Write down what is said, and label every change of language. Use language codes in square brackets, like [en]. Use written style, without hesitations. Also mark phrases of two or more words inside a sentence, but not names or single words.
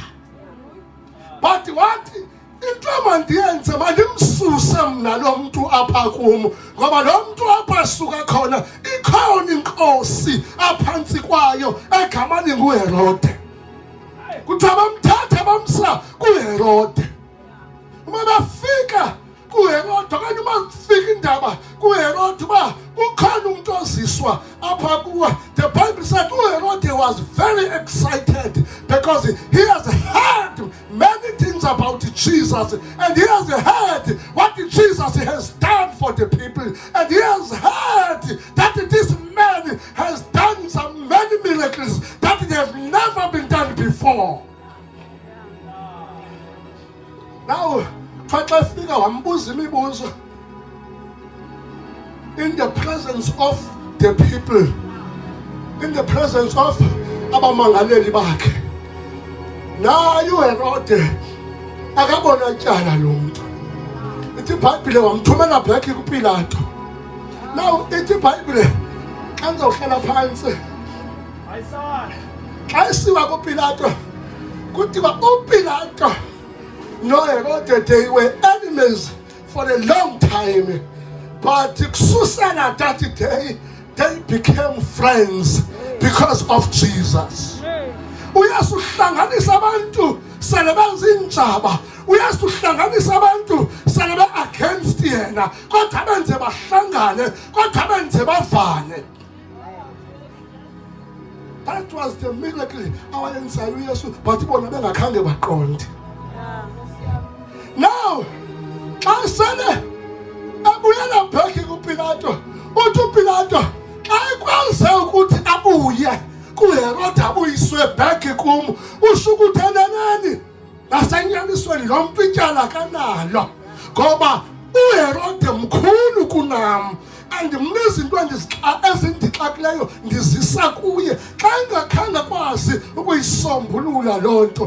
[xh] But wathi into amandiyenze mandimsuse mna lo muntu apha kum ngoba lo muntu apha suka khona ikhona inkosi aphansi kwayo egama linguHerode. Kuthiwa bamthatha bamsa kuHerode. [zu] Uma bafika kuHerode okanye uma kufika indaba kuHerode uba ukhona umuntu oziswa apha kuwe, [en] the Bible said uHerode was very excited because he has heard many things about Jesus, and he has heard what Jesus has done for the people, and he has heard that this man has done some many miracles that have never been done before. Now [xh] xa fika wambuza imibuzo [en] in the presence of the people, in the presence of [xh] abamangaleli bakhe. naye uHerode akabona tyala lo muntu. Ithi iBhayibhile wamthumela back kuPilato. [en] Now [xh] ithi iBhayibhile xa nizawuhlala phansi xa isiwa kuPilato kuthiwa uPilato noHerode [en] they were enemies for a long time, but kususela that day they became friends because of Jesus. [xh] Uyasuhlanganisa abantu sele benzinjaba, uyasuhlanganisa abantu sele be against yena, kodwa benze bahlangane, kodwa benze bavane. [en] That was the miracle [xh] awayenzayo uYesu, but bona bengakhange baqonde. Now xa sele abuyela back kuPilato, uthi uPilato xa ekwazi ukuthi abuye kuHerode abuyiswe back kum, usho ukuthi eneneni nasenyanisweni lo muntu ityala kanalo, ngoba uHerode mkhulu kunam and mna izinto ezindixakileyo ndizisa kuye xa engakhange kwazi ukuyisombulula loo nto.